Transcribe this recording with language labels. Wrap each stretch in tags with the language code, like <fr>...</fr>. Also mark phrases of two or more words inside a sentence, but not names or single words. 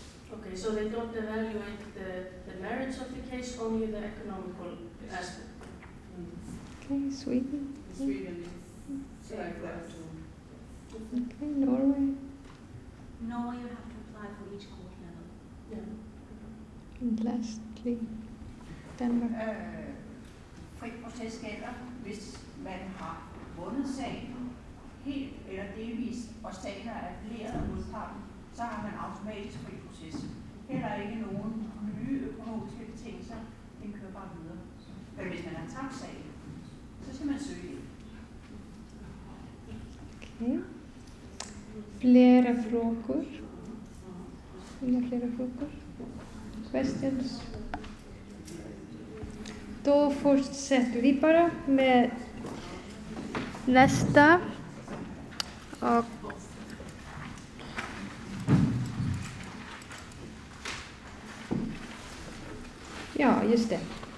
<en>Okay, so they don't evaluate the merits of the case, only the economical aspect. Okay, Sweden. Sweden is like that. Okay, Norway. No, you have to apply for each court level. Yeah. And lastly, Denmark.</en> <da>Fri proces gælder, hvis man har vundet sagen helt eller delvist, og sagen er appelleret af modparten, så har man automatisk fri proces. Heller ikke nogen nye økonomiske betingelser, den kører bare videre. Men hvis man har tabt sagen, så skal man søge ind.</da> <sv>Okay. flera frågor? Inga flera frågor?</sv> <en>Questions?</en> <sv>Då fortsätter vi bara med nästa. Och ja, just det.</sv>